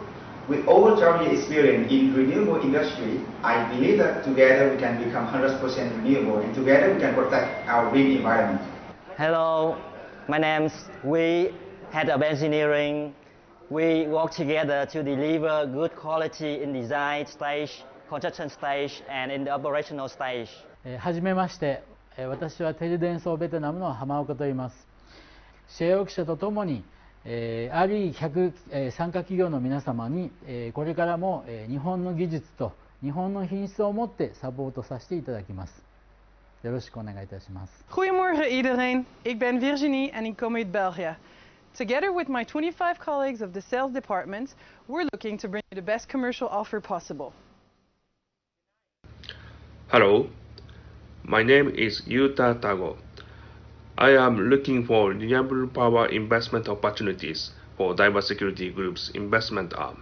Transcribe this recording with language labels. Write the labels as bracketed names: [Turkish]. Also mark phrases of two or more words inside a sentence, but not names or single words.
[English] With over 12 years experience in renewable industry, I believe that together we can become 100% renewable and together we can protect our green environment. Hello, my name's We, Head of Engineering. We work together to deliver good quality in design stage, construction stage, and in the operational stage. [Japanese] はじめまして、私はテレデンソーベトナムの浜岡と言います。シェアオーク社とともに、RE100、参加企業の皆様に、これからも、日本の技術と日本の品質を持ってサポートさせていただきます。よろしくお願いいたします。 [Dutch] Goedemorgen iedereen, ik ben Virginie en ik kom uit België. [English] Together with my 25 colleagues of the sales department, we're looking to bring you the best commercial offer possible. Hello, my name is Yuta Tago. I am looking for renewable power investment opportunities for Daiwa Security Group's investment arm.